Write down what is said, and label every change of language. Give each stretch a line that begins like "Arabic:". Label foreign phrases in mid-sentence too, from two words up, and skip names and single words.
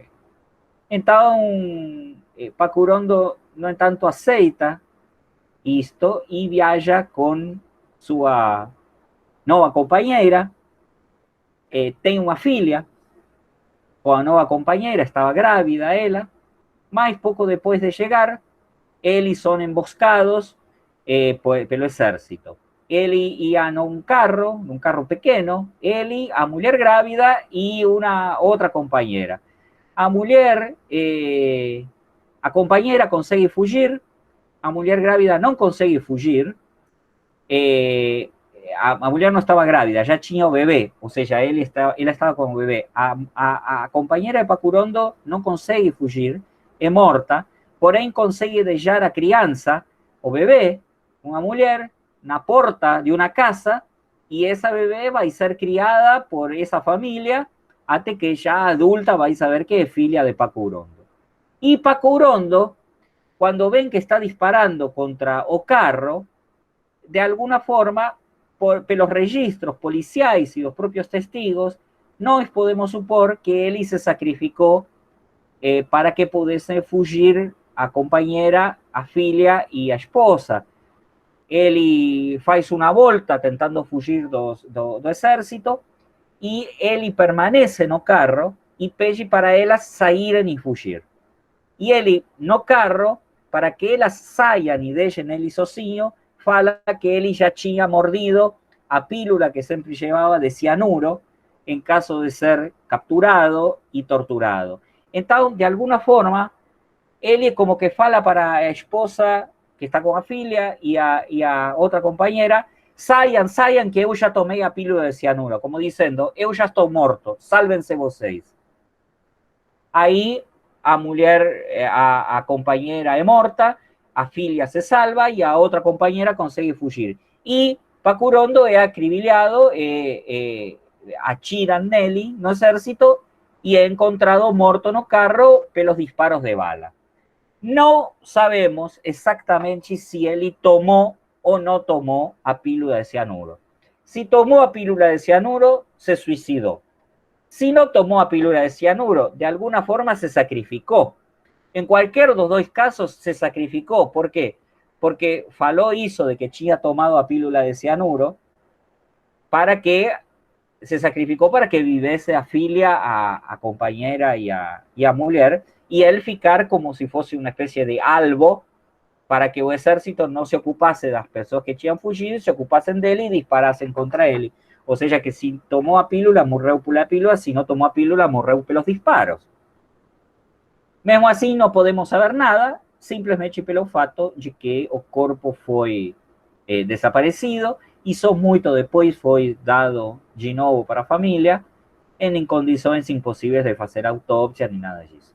Spanish: Entonces, Paco Urondo, no tanto aceita esto y viaja con su nueva compañera, tiene una filha, con la nueva compañera, estaba grávida ella, más poco después de llegar, él son emboscados por el ejército. Él iba en un carro pequeño, él, a mujer grávida y una otra compañera. A mujer, a compañera
Portuguese: consegue fugir,
Spanish: a mujer grávida
Portuguese: no consegue fugir,
Spanish: a mujer no estaba grávida, ya tenía o bebé, o sea, él estaba con bebé. A compañera de Paco Urondo
Portuguese: no consegue fugir,
Spanish: es morta, porém
Portuguese: consegue dejar a criança,
Spanish: o bebé, una mujer, na porta de una casa, y esa bebé va a ser criada por esa familia hasta que ya adulta va a saber que es filia de Paco Urondo. Y Paco Urondo, cuando ven que está disparando contra o carro, de alguna forma, por los registros policiales y los propios testigos, no podemos supor que él se sacrificó para que pudiese fugir a compañera, a filia y a esposa.
Portuguese: Él faz
Spanish: una volta
Portuguese: tentando fugir do ejército e ele permanece no carro e pede para elas saírem e fugir. E ele, no carro, para que elas saiam e deixem ele sozinho, fala que ele já tinha mordido a pílula que sempre
Spanish: llevaba de cianuro en caso de ser capturado y torturado. Entonces, de alguna forma, él
Portuguese: como que fala para a esposa
Spanish: que está con a filha y a otra compañera,
Portuguese: saiam que eu já tomei a pílula de cianuro,
Spanish: como diciendo,
Portuguese: eu já estou morto, sálvense vocês. Aí a mulher, a companheira é morta, a filha se salva e a outra companheira consegue fugir. E Pacurondo é acribillado, atiran nele no exército y é encontrado morto no carro pelos disparos de bala.
Spanish: No sabemos exactamente si él tomó o no tomó a pílula de cianuro. Si tomó a pílula de cianuro, se suicidó. Si no tomó a pílula de cianuro, de alguna forma se sacrificó. En cualquier de los dos casos se sacrificó. ¿Por qué? Porque faló hizo de
Portuguese: que tinha tomado a pílula de cianuro
Spanish: para que se sacrificó para que vivese a filia, a compañera y a mujer, y él ficar como si fuese una especie de albo para que el ejército no se ocupase de las personas que tinham fugido, se ocupasen de él y disparasen contra él. O sea que si tomó a pílula, morreu por la pílula, si no tomó a pílula, morreu pelos disparos.
Portuguese: Mesmo assim, não podemos saber nada, simplesmente pelo fato de que o corpo foi desaparecido e só muito depois foi dado de novo para a família em condições impossíveis de fazer autópsia nem nada disso.